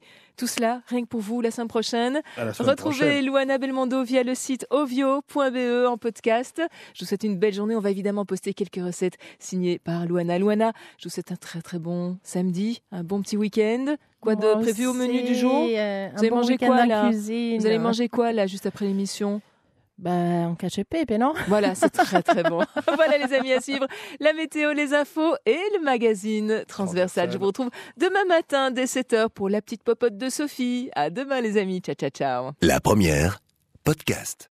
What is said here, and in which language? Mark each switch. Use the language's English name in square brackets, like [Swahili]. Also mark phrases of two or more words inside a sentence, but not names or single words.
[French] Tout cela, rien que pour vous, la semaine prochaine. Retrouvez Luana Belmondo via le site ovio.be en podcast. Je vous souhaite une belle journée. On va évidemment poster quelques recettes signées par Luana. Luana, je vous souhaite un très très bon samedi, un bon petit week-end. Quoi de prévu au menu du jour? Vous allez manger quoi là? Vous allez manger quoi là juste après l'émission? Un cacio e pepe, non? Voilà, c'est très très bon. Voilà les amis, à suivre la météo, les infos et le magazine Transversal. Je vous retrouve demain matin dès 7h pour la petite popote de Sophie. À demain les amis, [Italian] ciao ciao ciao. [French] La première, podcast.